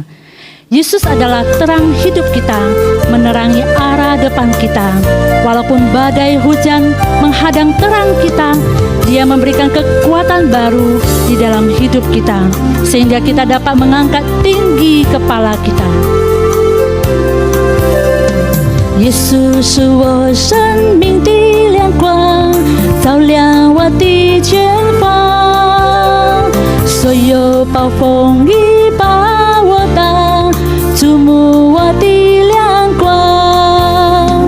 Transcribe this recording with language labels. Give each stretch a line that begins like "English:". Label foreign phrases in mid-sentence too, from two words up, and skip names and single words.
Indonesian: Yesus adalah terang hidup kita, menerangi arah depan kita. Walaupun badai hujan menghadang terang kita, Dia memberikan kekuatan baru di dalam hidup kita, sehingga kita dapat mengangkat tinggi kepala kita.
Chinese: 耶稣是我生命的亮光，照亮我的前方，所有暴风雨把我挡，注目我的亮光。